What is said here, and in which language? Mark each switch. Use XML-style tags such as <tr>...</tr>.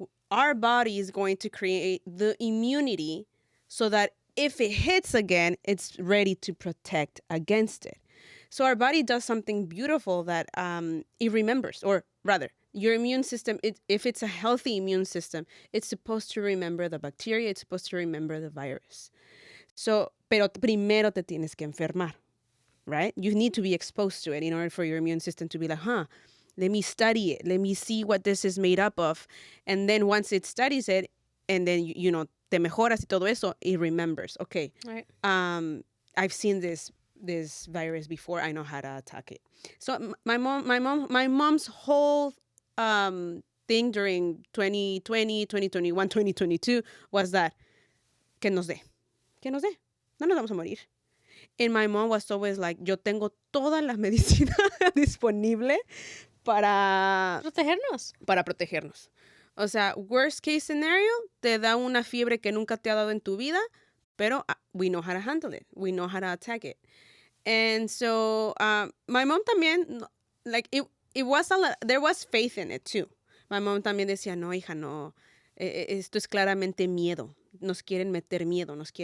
<en>our body is going to create the immunity so that if it hits again, it's ready to protect against it. So our body does something beautiful that it remembers, or rather, your immune system, if it's a healthy immune system, it's supposed to remember the bacteria, it's supposed to remember the virus.</en> <es>So, pero primero te tienes que enfermar,</es> <en>right? You need to be exposed to it in order for your immune system to be like, let me study it. Let me see what this is made up of. And then once it studies it, and then,</en> <es>te mejoras y todo eso,</es> <en>it remembers. Okay, Right. I've seen this virus before. I know how to attack it. So my mom's whole thing during 2020, 2021, 2022 was that,</en> <es>que nos dé. No nos vamos a morir.</es> <en>And my mom was always like,</en> <es>yo tengo todas las medicinas disponibles para protegernos. O sea,</es> <en>worst case scenario,</en> <es>te da una fiebre que nunca te ha dado en tu vida, pero</es> <en>we know how to handle it. We know how to attack it. And so my mom</en> <es>también,</es> <en>like, it was there was faith in it too.</en> <es>My mom también decía, no, hija, no, esto es claramente miedo. Nos quieren meter miedo.</es>